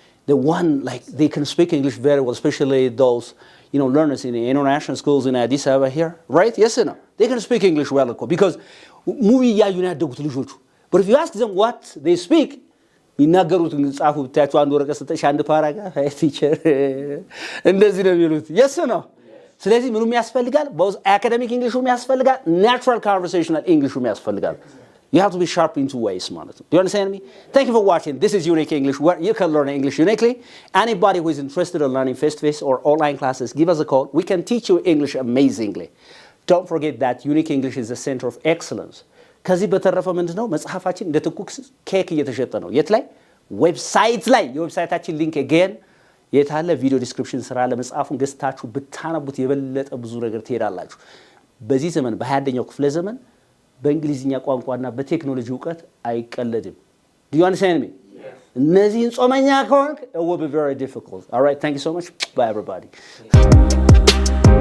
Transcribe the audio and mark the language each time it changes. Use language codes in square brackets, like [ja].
[en] the one like they can speak English very well especially those learners in the international schools in Addis Ababa here right yes or no they can speak English well because movie [am] ያዩ ነው ያደጉት ልጆቹ [en] but if you ask them what they speak [am] ይናገሩት ጻፉ ብታያቸው አንድ ወረቀት ሰጠሽ አንድ ፓራግራፍ ቲቸር እንደዚህ ነው የሚሉት yes [en] or no [am] ስለዚህ ምንም ያስፈልጋል [en] both academic Englishም ያስፈልጋል natural conversational Englishም ያስፈልጋል You have to be sharp in 2 ways, [am] ማለት ነው. [en] Do you understand me? Thank you for watching. This is Unique English, where you can learn English uniquely. Anybody who is interested in learning face-to-face or online classes, give us a call. We can teach you English amazingly. Don't forget that Unique English is the center of excellence. [am] ከዚህ በተረፈ ምንድነው መጽሐፋችን እንደ ትኩስ ኬክ እየተሸጠ ነው። የት ላይ? ዌብሳይት ላይ። የዌብሳይታችን ሊንክ again የታለ ቪዲዮ ዲስክሪፕሽን ስራ ለመጽሐፉን ገዝታችሁ ብታነቡት የበለጠ ብዙ ነገር ትሄዳላችሁ። በዚህ ዘመን በ21ኛው ክፍለ ዘመን በእንግሊዝኛ ቋንቋና በቴክኖሎጂ ዕውቀት አይቀለድም [en] Do you understand me? Yes. [am] እነዚህን ጾመኛ ከሆንክ [en] it will be very difficult. All right, thank you so much. Bye everybody.